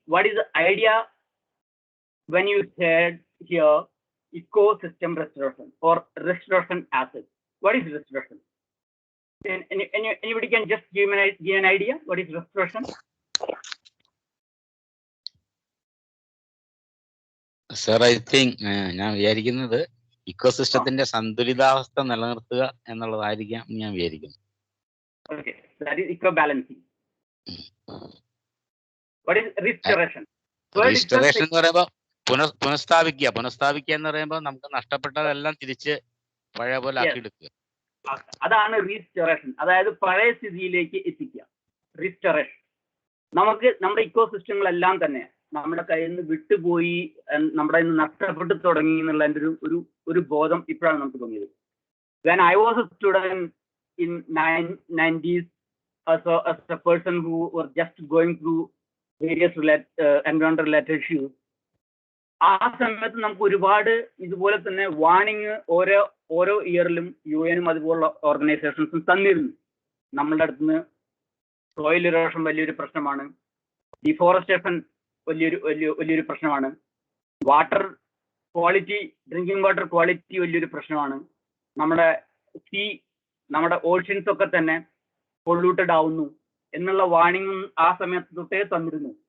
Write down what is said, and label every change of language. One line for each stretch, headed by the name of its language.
English: What is the idea when you said here ecosystem restoration or restoration assets? What is restoration? Anybody can just give an idea what is restoration? Sir, I think
Malayalam: ഞാൻ വിചാരിക്കുന്നത് ഇക്കോസിസ്റ്റത്തിന്റെ സന്തുലിതാവസ്ഥ നിലനിർത്തുക എന്നുള്ളതായിരിക്കാം ഞാൻ വിചാരിക്കുന്നത്.
English: Okay, that is eco-balancing. What is restoration?
Malayalam: Restoration എന്ന് പറയുമ്പോൾ പുനഃസ്ഥാപിക്കുക എന്ന് പറയുമ്പോൾ നമുക്ക് നഷ്ടപ്പെട്ടതെല്ലാം തിരിച്ച് പഴയ പോലെ ആക്കിയെടുക്കുക. അതാണ് റീസ്റ്റോറേഷൻ, അതായത് പഴയ സ്ഥിതിയിലേക്ക് എത്തിക്കുക. റീസ്റ്റോറേഷൻ നമുക്ക് നമ്മുടെ ഇക്കോസിസ്റ്റങ്ങളെല്ലാം തന്നെ നമ്മുടെ കയ്യിൽ നിന്ന് വിട്ടുപോയി, നമ്മുടെ നിന്ന് നഷ്ടപ്പെട്ടു തുടങ്ങി എന്നുള്ളതിന്റെ ഒരു ബോധം ഇപ്പോഴാണ് നമുക്ക് തോന്നിയത്.
English: When I was a student in 90s, as a person who was just going through various environmental related issues,
Malayalam: ആ സമയത്ത് നമുക്ക് ഒരുപാട് ഇതുപോലെ തന്നെ വാർണിംഗ് ഓരോ ഇയറിലും UN അതുപോലുള്ള ഓർഗനൈസേഷൻസും തന്നിരുന്നു. നമ്മളുടെ അടുത്തുനിന്ന് സോയിൽ ഇറോഷൻ വലിയൊരു പ്രശ്നമാണ്, ഡിഫോറസ്റ്റേഷൻ വലിയൊരു പ്രശ്നമാണ്, water quality, drinking water quality വലിയൊരു പ്രശ്നമാണ്, നമ്മുടെ സീ, നമ്മുടെ ഓഷ്യൻസ് ഒക്കെ തന്നെ പൊള്യൂട്ടഡ് ആവുന്നു എന്നുള്ള വാർണിംഗ് ആ സമയത്ത് തൊട്ടേ തന്നിരുന്നു.